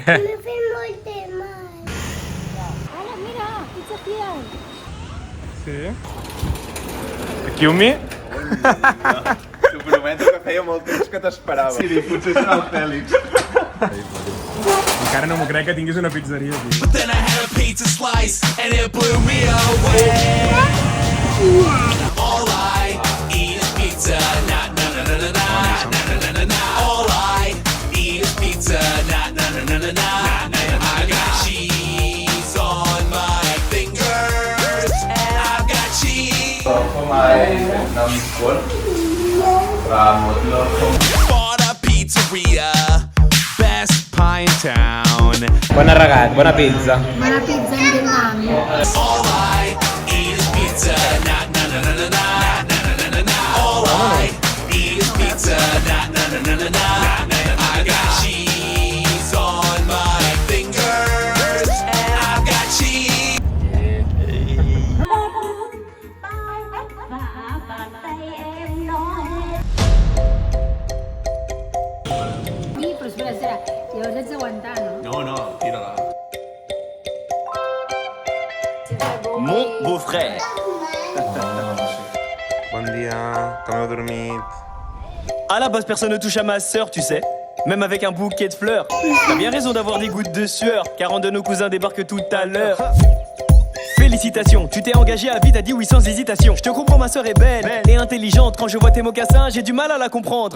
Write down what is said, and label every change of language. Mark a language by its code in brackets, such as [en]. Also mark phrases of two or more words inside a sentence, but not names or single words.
[ca] M'he fet molt de mal. Ara, mira, pizza fiel. Sí? Aquí un mi? T'ho prometo que feia molt temps que t'esperava. Sí, potser serà el Fèlix. Encara no m'ho crec que tinguis una pizzeria aquí. [en] But then I had a pizza slice and it blew me away. All I eat is pizza, na na na na na na na na. All I eat is pizza, na na na na na na. I got cheese on my fingers. I've got cheese. Bought a pizzeria, best pie in town. [ca] Bon arregat, bona pizza. Bona pizza en Vietnam. [en] All I eat is pizza, na na na na na na na na na. All I eat is pizza, na na na na na na. I got cheese on my fingers. I've got cheese. [ca] Sí, però espera. Llavors ets d'aguantar, no? No, tira-la. [fr] Mon beau-frère. [ca] Bon dia, com heu dormit? [fr] À la base, personne ne touche à ma sœur, tu sais. Même avec un bouquet de fleurs. T'as bien raison d'avoir des gouttes de sueur, car un de nos cousins débarque tout à l'heure. Félicitations, tu t'es engagé à vie, t'as dit oui sans hésitation. Je te comprends, ma sœur est belle et intelligente. Quand je vois tes mocassins, j'ai du mal à la comprendre.